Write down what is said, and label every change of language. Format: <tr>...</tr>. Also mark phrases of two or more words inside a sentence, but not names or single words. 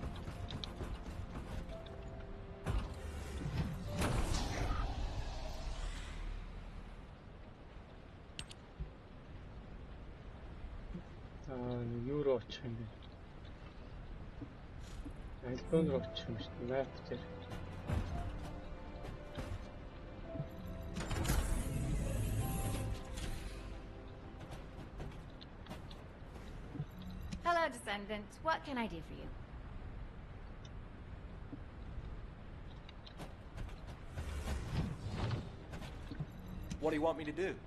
<mn>Юу руу очих юм бэ? Альбом руу очих юм шүү дээ. Map дээр.</mn> <en>Hello, Descendant. What can I do for you? What do you want me to do?</en>